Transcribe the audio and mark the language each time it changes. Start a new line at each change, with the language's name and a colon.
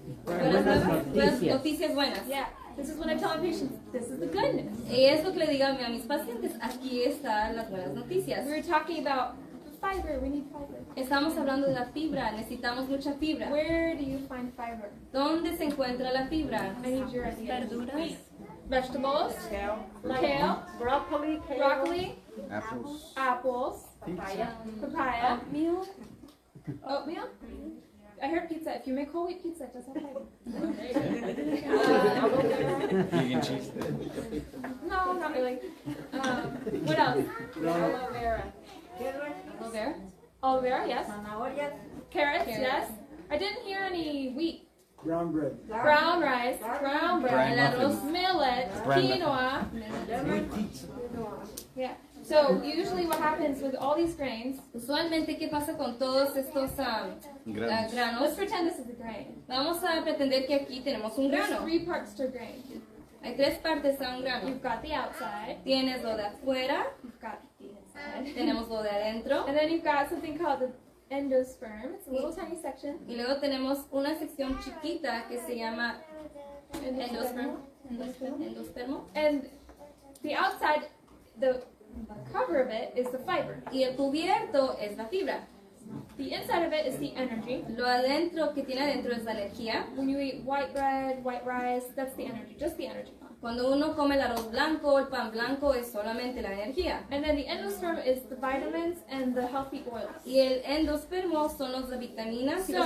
Spanish: buenas noticias buenas.
English: Yeah, this is when I tell my patients, this is the good news.
Spanish: Y es lo que le digo a mis pacientes, aquí están las buenas noticias.
English: We were talking about fiber, we need fiber.
Spanish: Estamos hablando de la fibra, necesitamos mucha fibra.
English: Where do you find fiber?
Spanish: ¿Dónde se encuentra la fibra?
English: I need your idea.
Spanish: Verduras.
English: Vegetables, Kale, kale, broccoli, kale, broccoli, Apples. apples, papaya. papaya, Meal. oatmeal. I heard pizza. If you make whole wheat pizza, it does have fiber. Vegan cheese. No, not really. What else? Aloe vera. Aloe vera. Aloe vera, yes.
Spanish: Zanahorias.
English: Carrots, Carrots. yes. I didn't hear any wheat. Brown bread. Brown rice, brown bread,
Spanish: El arroz.
English: millet, Bran quinoa. Yeah. So usually what happens with all these grains,
Spanish: Usualmente, ¿qué pasa con todos estos Granos. granos?
English: let's pretend this is a grain.
Spanish: Vamos a pretender que aquí tenemos un
English: There's
Spanish: grano.
English: 3 parts to a grain.
Spanish: Hay 3 partes a un grano.
English: You've got the outside,
Spanish: Tienes lo de afuera,
English: you've got the inside,
Spanish: tenemos lo de adentro
English: and then you've got something called the endosperm. It's a little tiny section.
Spanish: y luego tenemos una sección chiquita que se llama endospermo. Endospermo.
English: And the outside, the cover of it is the fiber.
Spanish: Y el cubierto es la fibra.
English: The inside of it is the energy.
Spanish: Lo adentro que tiene adentro es la energía.
English: When you eat white bread, white rice, that's the energy, just the energy.
Spanish: Cuando uno come el arroz blanco, el pan blanco es solamente la energía.
English: And then the endosperm is the vitamins and the healthy oils.
Spanish: Y el endospermo son las vitaminas y los